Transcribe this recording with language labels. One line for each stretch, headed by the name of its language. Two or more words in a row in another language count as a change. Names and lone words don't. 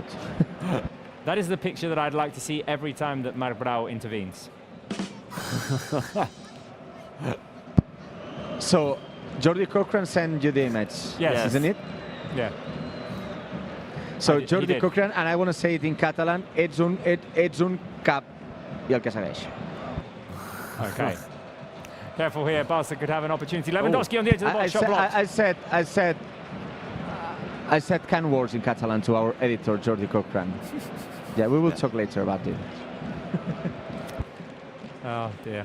English: That is the picture that I'd like to see every time that Marc Brau intervenes. So Jordi Cochran sent you the image, Yes. isn't it? Yeah. So He Jordi did. Cochran, and I want to say it in Catalan,
Catalan: ets un cap i el que segueix.
English: Okay. Careful here, Barca could have an opportunity. Lewandowski on the edge of the box, shot blocked. I said kind words in Catalan to our editor, Jordi Cochran. Yeah, we will talk later about it. Oh dear.